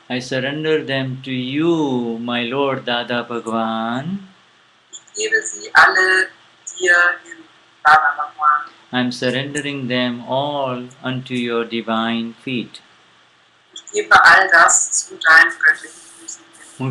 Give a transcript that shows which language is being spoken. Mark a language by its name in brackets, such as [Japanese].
[English] I surrender them to you, my Lord Dada Bhagwan. [German] Ich gebe sie alle dir hin, Dada Bhagwan. [English] I am surrendering them all unto your divine feet. [German] Ich gebe all das zu deinen göttlichen Füßen hin.